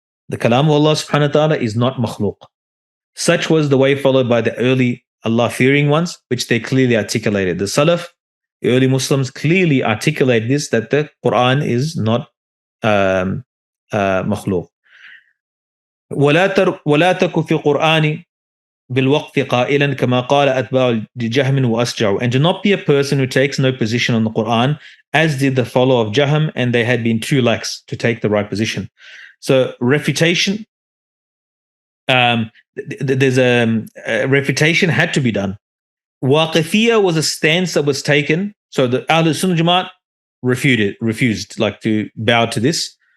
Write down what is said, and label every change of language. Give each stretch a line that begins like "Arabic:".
English: The kalam of Allah subhanahu wa ta'ala is not makhluk. Such was the way followed by the early Allah-fearing ones, which they clearly articulated. The Salaf, the early Muslims, clearly articulate this, that the Quran is not makhluk.
Arabic: ولا تك في القرآن بالوقف قائلا كما قال أتباع جهم وأسجع.
English: And do not be a person who takes no position on the Quran, as did the follower of Jahm, and they had been too lax to take the right position. So refutation, there's a refutation had to be done. Waqifiyya was a stance that was taken. So the Ahlul Sunnah Jamaat refused like to bow to this.